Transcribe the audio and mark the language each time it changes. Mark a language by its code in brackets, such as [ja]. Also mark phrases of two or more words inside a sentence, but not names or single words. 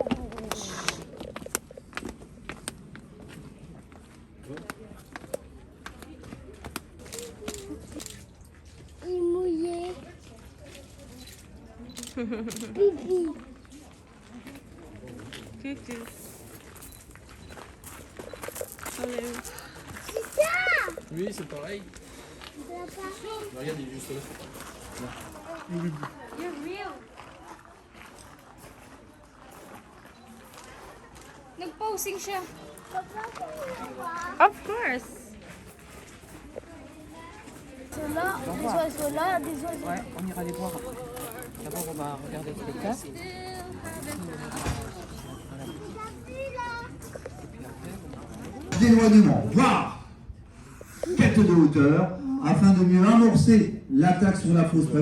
[fr] Il est mouillé. Pipi. Coucou. Hello. C'est ça. Oui, c'est pareil. C'est pareil. Regarde, il est juste là. [en] You're real. [tl] Nag-posing siya. [fr] Papa, comment on va? [en] Of course. [fr] Là, des oiseaux là, des oiseaux. Ouais, on ira les voir après. D'abord, on va regarder le spectacle. D'éloignement, voire quête de hauteur, afin de mieux amorcer l'attaque sur la fausse près.